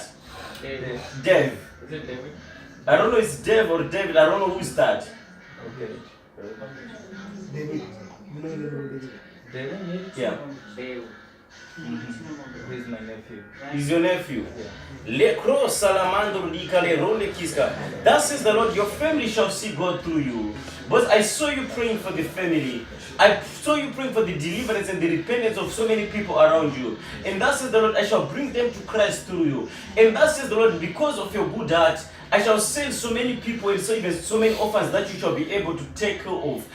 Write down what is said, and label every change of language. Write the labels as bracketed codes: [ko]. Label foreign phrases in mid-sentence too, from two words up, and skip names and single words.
[en] Dev. Is it David? I don't know, it's Dev or David. I don't know who's that. Okay. David. You know David. David? Yeah. Dave. He's my nephew. He's your nephew. Yeah. Le salamandro di kale role kiska. That says the Lord, your family shall see God through you. But I saw you praying for the family. I saw you praying for the deliverance and the repentance of so many people around you. And that says the Lord, I shall bring them to Christ through you. And that says the Lord, because of your good heart, I shall send so many people and so many orphans that you shall be able to take care of.